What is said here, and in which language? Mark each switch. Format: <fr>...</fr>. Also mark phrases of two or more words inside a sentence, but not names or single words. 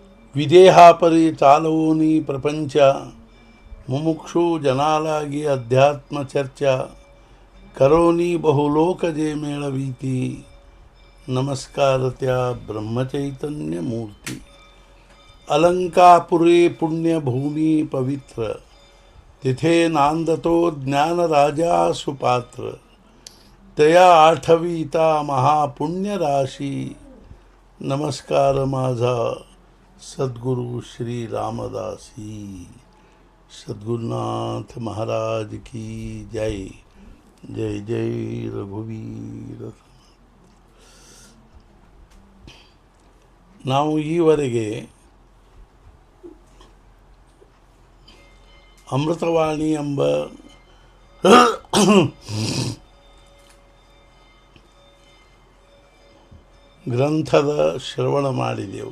<mr>विदेहापरि चालवोनि प्रपंच मुमुक्षु जनालागी अध्यात्म चर्चा करोनि बहुलोक जे मेळवीती नमस्कारत्य ब्रह्मचैतन्य मूर्ति अलंकापुरे पुण्यभूमि पवित्र तिथे नांदतो ज्ञान राजा सुपात्र तया आठवीता महापुण्य राशी नमस्कार माझा सद्गुरु श्री रामदासी सद्गुरुनाथ महाराज की जय जय जय रघुवीर</mr> <kn>ನಾವು ಈವರೆಗೆ ಅಮೃತವಾಣಿ ಎಂಬ ಗ್ರಂಥದ ಶ್ರವಣ ಮಾಡಿದೆವು.</kn>